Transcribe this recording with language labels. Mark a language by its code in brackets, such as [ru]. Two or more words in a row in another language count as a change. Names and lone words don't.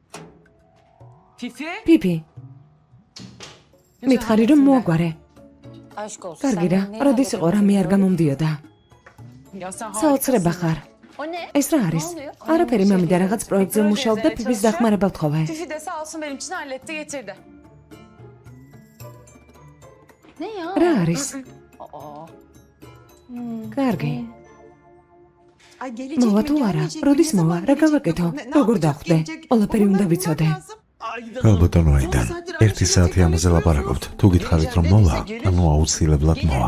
[ka] პიპი. მითხარი რომ მოაგვარე. კარგი რა, როდის იყო რამე არ გამომდიოდა? საოცრება ხარ. ეს რა არის? არაფერი, მამიდა რაღაც პროექტზე მუშაობ და პიპის დახმარება ვთხოვე. [tr] Fifi de sağ olsun benim için halletti getirdi. Ne ya? [ka] რა არის? კარგი. მოვა თუ არა? როდის მოვა? რა გავაკეთო? როგორ დავხვდე? ყველაფერი უნდა ვიცოდე. ქალბატონო აიდან 1 საათი ამაზე ლაპარაკობთ. თუ გითხარით რომ მოვა, ანუ აუცილებლად მოვა.